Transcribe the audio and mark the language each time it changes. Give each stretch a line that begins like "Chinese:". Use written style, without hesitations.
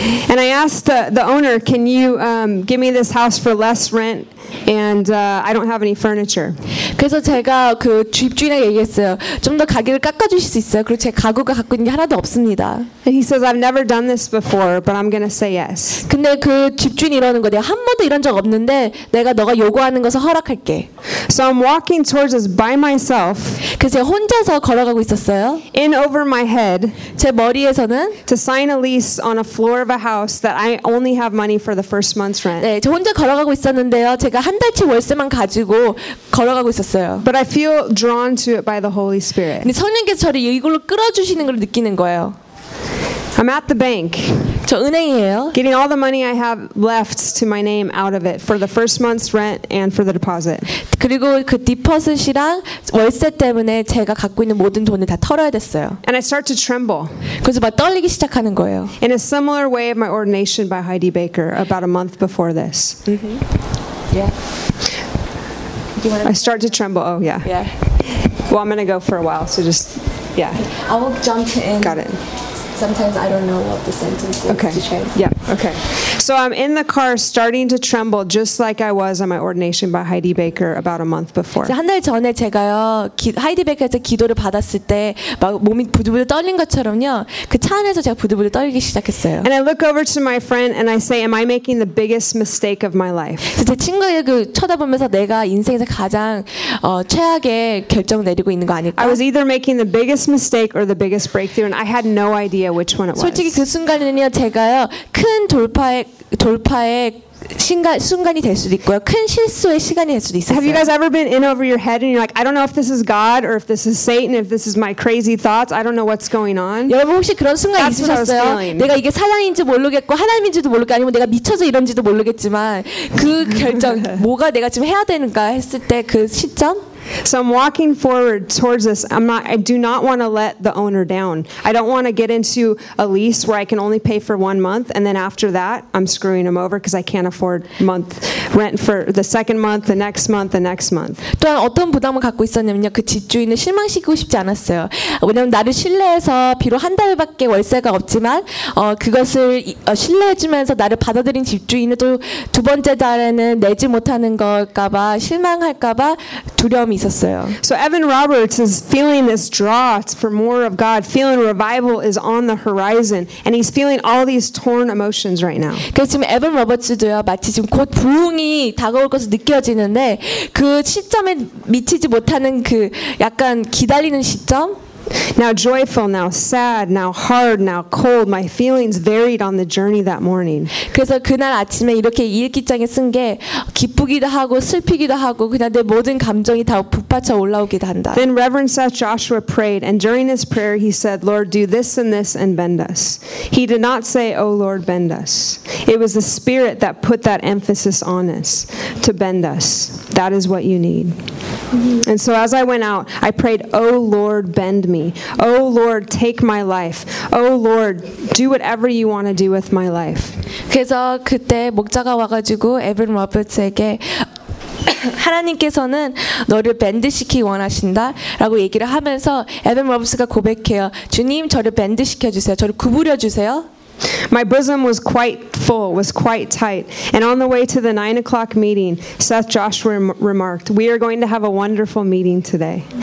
English: And I asked the owner, "Can you give me this house for less rent?" And I don't have any furniture.
Korean: 그래서 제가 그 집주인에게 얘기했어요. 좀 더 가격을 깎아 주실 수 있어요? 그리고 제 가구가 갖고 있는 게 하나도 없습니다.
English: And he says I've never done this before, but I'm going to say yes.
Korean: 근데 그 집주인이 이러는 거 내가 한 번도 이런 적 없는데 내가 너가 요구하는 것을 허락할게.
English: So I'm walking towards us by myself.
Korean: 그래서 제가 혼자서 걸어가고 있었어요.
English: In over my head.
Korean: 제 머리에서는
English: to sign a lease on a floor of a house that I only have money for the first month's rent.
Korean: 네, 저 혼자 걸어가고 있었는데요. 제가 한 달치 월세만 가지고 걸어가고 있었어요.
English: But I feel drawn to it by the Holy Spirit.
Korean: 근데 성령께서 저를 이걸로 끌어주시는 걸 느끼는 거예요.
English: I'm at the bank.
Korean: 저 은행이에요.
English: Getting all the money I have left to my name out of it for the first month's rent and for the deposit.
Korean: 그리고 그 deposit이랑 월세 때문에 제가 갖고 있는 모든 돈을 다 털어야 됐어요.
English: And I start to tremble.
Korean: 그래서 막 떨리기 시작하는 거예요.
English: In a similar way of my ordination by Heidi Baker about a month before this. Mm-hmm. Yeah. I start to tremble. Oh, yeah. Yeah. Well, I'm going to go for a while, so just, yeah. I will jump in. Got it. Sometimes I don't know what the sentence is okay. to change. Yeah, okay. So I'm in the car starting to tremble just like I was on my ordination by Heidi Baker about a month before.
Korean: 한 달 전에 제가요, 하이디 베이커에서 기도를 받았을 때 막 몸이 부들부들 떨린 것처럼요. 그 차 안에서 제가 부들부들 떨리기 시작했어요.
English: And I look over to my friend and I say, am I making the biggest mistake of my life?
Korean: 제 친구에게 쳐다보면서 내가 인생에서 가장 최악의 결정 내리고 있는 거 아닐까?
English: I was either making the biggest mistake or the biggest breakthrough and I had no idea which one it was.
Korean: 솔직히 그 순간에는요, 제가요, 큰 돌파의 순간이 될 수도 있고요. 큰 실수의 시간이 될 수도 있었어요.
English: Have you guys ever been in over your head and you're like, I don't know if this is God or if this is Satan, if this is my crazy thoughts. I don't know what's going on.
Korean: 여러분 혹시 그런 순간
English: That's
Korean: 있으셨어요? 내가 이게 사단인지 모르겠고 하나님인지도 모르겠고 아니면 내가 미쳐서 이런지도 모르겠지만 그 결정 뭐가 내가 지금 해야 되는가 했을 때 그 시점
English: So I'm walking forward towards this. I do not want to let the owner down. I don't want to get into a lease where I can only pay for 1 month and then after that I'm screwing him over because I can't afford month rent for the second month, the next month, the next month.
Korean: 또한 어떤 부담을 갖고 있었냐면요. 그 집주인을 실망시키고 싶지 않았어요. 왜냐면 나를 신뢰해서 비록 한 달밖에 월세가 없지만 그것을 신뢰해 주면서 나를 받아들인 집주인은 또 두 번째 달에는 내지 못하는 걸까 봐 실망할까 봐 두려워
English: So Evan Roberts is feeling this draw for more of God, feeling revival is on the horizon, and he's feeling all these torn emotions right now.
Korean: 지금 에반 로버츠도요 마치 지금 곧 부흥이 다가올 것을 느껴지는데 그 시점에 미치지 못하는 그 약간 기다리는 시점.
English: Now joyful, now sad, now hard, now cold. My feelings varied on the journey that morning.
Korean: 그래서 그날 아침에 이렇게 일기장에 쓴 게 기쁘기도 하고 슬프기도 하고 그냥 내 모든 감정이 다 북받쳐 올라오기도 한다.
English: Then Reverend Seth Joshua prayed, and during his prayer, he said, "Lord, do this and this and bend us." He did not say, "Oh Lord, bend us." It was the Spirit that put that emphasis on us to bend us. That is what you need. And so as I went out, I prayed, "Oh Lord, bend." Me. Oh Lord, take my life. Oh Lord, do whatever you want to do with my life.
Korean: 그래서 그때 목자가 와가지고 에반 로버츠에게 하나님께서는 너를 밴드시키기 원하신다라고 얘기를 하면서 에반 로버츠가 고백해요. 주님, 저를 밴드시켜 주세요. 저를 구부려 주세요.
English: My bosom was quite full, was quite tight. And on the way to the 9 o'clock meeting, Seth Joshua remarked, "We are going to have a wonderful meeting today."